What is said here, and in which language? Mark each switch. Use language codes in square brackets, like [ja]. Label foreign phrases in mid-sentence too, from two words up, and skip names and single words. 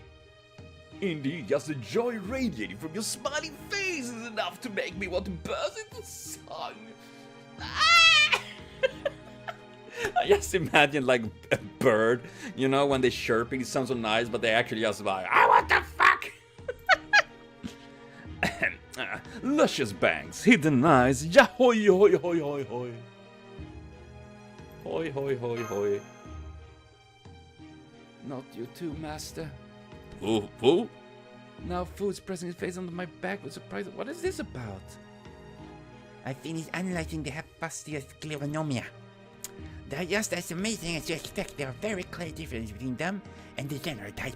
[en] Indeed, just the joy radiating from your smiling face is enough to make me want to burst into song. Ah! I just imagine like a bird, you know, when they're chirping, it sounds so nice, but they actually just like, what the fuck? Luscious bangs, hidden eyes, yahoy hoy hoy hoy hoy. Hoy hoy hoy hoy. Not you too, master. Who? Now Food's pressing his face onto my back with surprise. What is this about? I finished analyzing the Hephaestus scleronomia. They're just as amazing as you expect. There are very clear differences between them and the general type.